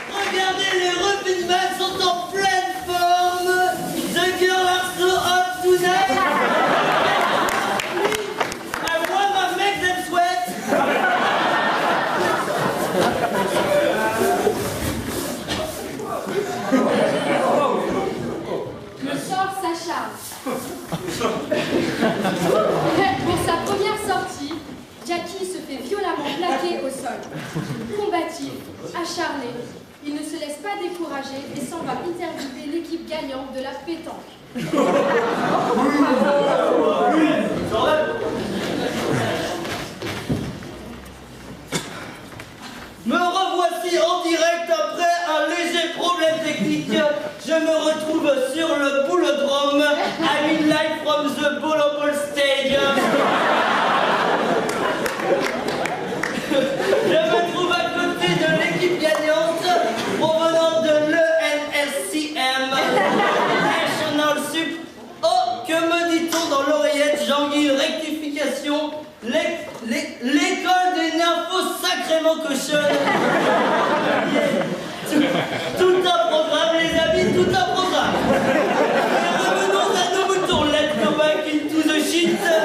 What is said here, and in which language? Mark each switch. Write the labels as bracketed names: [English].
[French] Regardez, les rugbymen sont en pleine forme. [English] The girls are so hot tonight. I wanna make them sweat. [French] Le sort s'acharne. Pour sa première sortie, Jackie se fait violemment plaquer au sol. Combatif, acharné, il ne se laisse pas décourager et s'en va interviewer l'équipe gagnante de la pétanque. Me revoici en direct après un léger problème technique. Je me retrouve sur le boulodrome. [English] I'm in live from the volleyball stadium. [French] Je me trouve à côté de l'équipe gagnante provenant de l'ENSCM National Sup. Oh, que me dit-on dans l'oreillette, Jean-Guy, rectification. L'école des nymphos sacrément cochonne. Tout un programme, les amis, tout un programme. Et revenons à nos moutons. [English] Let's go back into the shit.